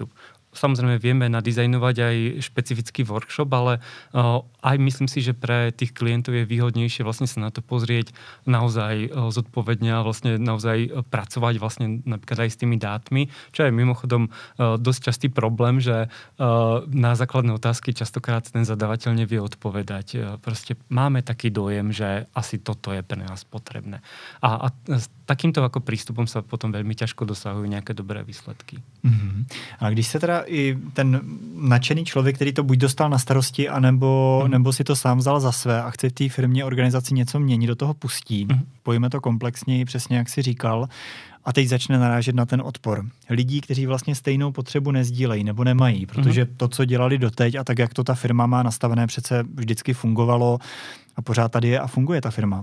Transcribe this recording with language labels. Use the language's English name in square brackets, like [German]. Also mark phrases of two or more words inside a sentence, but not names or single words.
[Slovak] Samozrejme vieme nadizajnovať aj špecifický workshop, ale aj myslím si, že pre tých klientov je výhodnejšie vlastne sa na to pozrieť naozaj zodpovedne a vlastne naozaj pracovať vlastne napríklad aj s tými dátmi, čo je mimochodom dosť častý problém, že na základné otázky častokrát ten zadavateľ nevie odpovedať. Proste máme taký dojem, že asi toto je pre nás potrebné. A s takýmto ako prístupom sa potom veľmi ťažko dosahujú nejaké dobré výsledky. [Czech] A když se teda i ten nadšený člověk, který to buď dostal na starosti, nebo si to sám vzal za své a chce v té firmě organizaci něco měnit, do toho pustí. Pojíme to komplexněji, přesně jak si říkal, a teď začne narážet na ten odpor. Lidí, kteří vlastně stejnou potřebu nezdílejí nebo nemají, protože to, co dělali doteď a tak, jak to ta firma má nastavené, přece vždycky fungovalo a pořád tady je a funguje ta firma.